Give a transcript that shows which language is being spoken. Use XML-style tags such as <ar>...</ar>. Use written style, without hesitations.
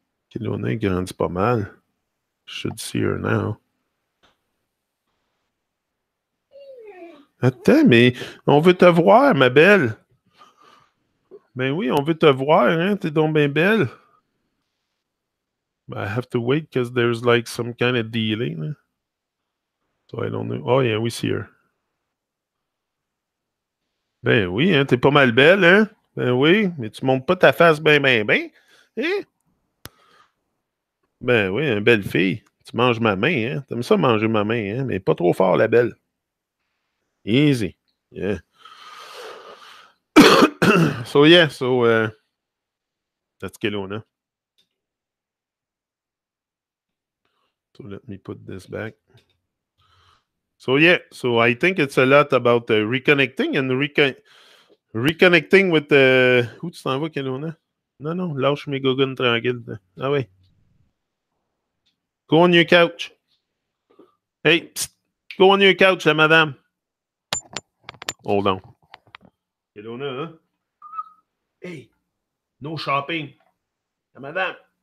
<en>Kelowna</en> <fr>grandit pas mal.</fr> <en>Should see her now.</en> <fr>Attends, mais on veut te voir, ma belle. Ben oui, on veut te voir, hein? T'es donc bien belle.</fr> <en>I have to wait because there's like some kind of delay. So I don't know. Oh yeah, we see her.</en> <fr>Ben oui, hein, t'es pas mal belle, hein? Ben oui, mais tu montes pas ta face ben. Hein? Ben oui, une belle fille. Tu manges ma main, hein? T'aimes ça manger ma main, hein? Mais pas trop fort, la belle.</fr> <en>Easy. Yeah. So that's Kelowna. So let me put this back. So I think it's a lot about reconnecting and reconnecting with the...</en> <fr>Où tu t'en vas, Kelowna? Non, lâche mes gogoons tranquille. Ah ouais.</fr> <en>Go on your couch. Hey, psst, go on your couch, madame. Hold on. Kelowna, hein? Hey, no shopping. Madame.</en>